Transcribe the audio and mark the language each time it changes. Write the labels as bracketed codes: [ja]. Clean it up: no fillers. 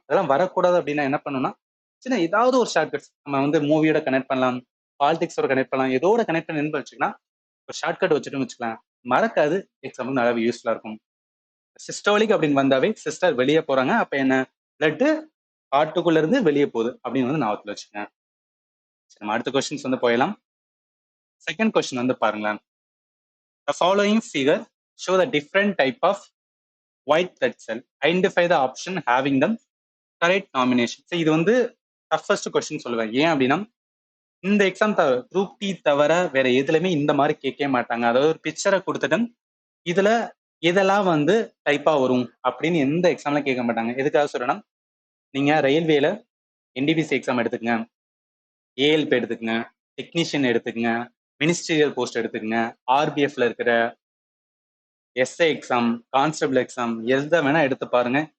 [ta] அதெல்லாம் வரக்கூடாது அப்படின்னா என்ன பண்ணணும்னா, சின்ன ஏதாவது ஒரு ஷார்ட்கட்ஸ் நம்ம வந்து மூவியோட கனெக்ட் பண்ணலாம், பாலிடிக்ஸோட கனெக்ட் பண்ணலாம், ஏதோட கனெக்ட் பண்ணி வச்சுக்கலாம். ஒரு ஷார்ட்கட் வச்சுட்டு வச்சுக்கலாம், மறக்காது. எக்ஸாம்பிள் நல்லாவே யூஸ்ஃபுல்லா இருக்கும். சிஸ்டோலிக் அப்படின்னு வந்தாவே சிஸ்டர் வெளியே போறாங்க, அப்ப என்ன பிளட் ஹார்ட்டுக்குள்ள இருந்து வெளியே போகுது அப்படின்னு வந்து ஞாபகத்துல வச்சுக்கோங்க. சரி, நம்ம அடுத்த கொஸ்டின்ஸ் வந்து போயிடலாம். செகண்ட் கொஸ்டின் வந்து பாருங்களேன். [en] The following figure show the different type of white blood cell. Identify the option having the correct nomination. [ta] So இது வந்து டஃபஸ்ட் கொஸ்டின் சொல்லுவேன். ஏன் அப்படின்னா இந்த எக்ஸாம் குரூப் டி தவிர வேற எதுலையுமே இந்த மாதிரி கேட்கவே மாட்டாங்க. அதாவது ஒரு பிக்சரை கொடுத்துட்டு இதுல இதெல்லாம் வந்து டைப்பா வரும் அப்படின்னு எந்த எக்ஸாம்ல கேட்க மாட்டாங்க. எதுக்காக சொல்றேன்னா, நீங்க ரயில்வேல என்டிபிசி எக்ஸாம் எடுத்துக்கங்க, ஏஎல்பி எடுத்துக்கங்க, டெக்னீஷியன் எடுத்துக்கங்க, மினிஸ்ட்ரியல் போஸ்ட் எடுத்துக்கங்க, ஆர்பிஎஃப்ல இருக்கிற எஸ்ஐ எக்ஸாம், கான்ஸ்டபிள் எக்ஸாம், எதை வேணா எடுத்து பாருங்க.